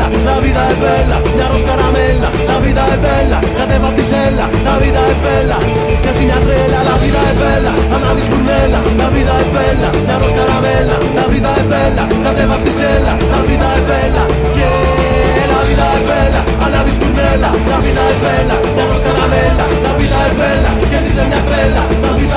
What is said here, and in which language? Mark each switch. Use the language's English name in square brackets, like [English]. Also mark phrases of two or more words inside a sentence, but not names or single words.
[Spanish] La vida es bella, [Greek] μια ροζ καραμέλα. [Spanish] La vida es bella, [Greek] κατέβα απ' τη σέλα. [Spanish] La vida es bella, [Greek] κι εσύ μια τρέλα. [Spanish] La vida es bella, [Greek] ανάβεις φουρνέλα. [Spanish] La vida es bella, [Greek] μια ροζ καραμέλα. [Spanish] La vida es bella, [Greek] κατέβα απ' τη σέλα. [Spanish] La vida es bella, και la vida es bella, [Greek] ανάβεις φουρνέλα. [Spanish] La vida es bella, [Greek] μια ροζ καραμέλα. [Spanish] La vida es bella, [Greek] κι εσύ μια τρέλα.